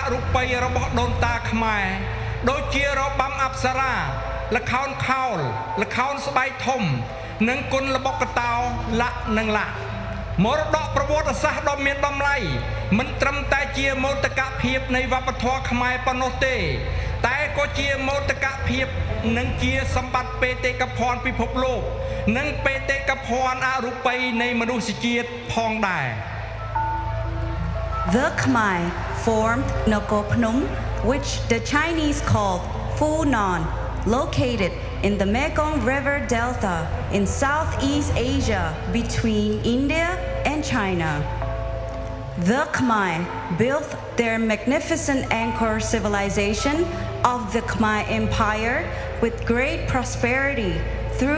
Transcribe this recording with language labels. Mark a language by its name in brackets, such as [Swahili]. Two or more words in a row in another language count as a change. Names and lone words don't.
[Khmer] រូបីរបស់ដូនតាខ្មែរដូចជារបាំអប្សរាល្ខោនខោលល្ខោនស្បែកធំនិងគុនល្បុក្កតោលាក់និងលាក់មរតកប្រវត្តិសាស្ត្រដ៏មានតម្លៃមិនត្រឹមតែជាមោទកភាពនៃវប្បធម៌ខ្មែរប៉ុណ្ណោះទេតែក៏ជាមោទកភាពនិងជាសម្បត្តិបេតិកភណ្ឌពិភពលោកនិងបេតិកភណ្ឌអរូបីនៃមនុស្សជាតិផងដែរ [English] The Khmer formed Nakhon Phanom, which the Chinese called Funan, located in the Mekong River Delta in Southeast Asia between India and China. The Khmer built their magnificent anchor civilization of the Khmer Empire with great prosperity through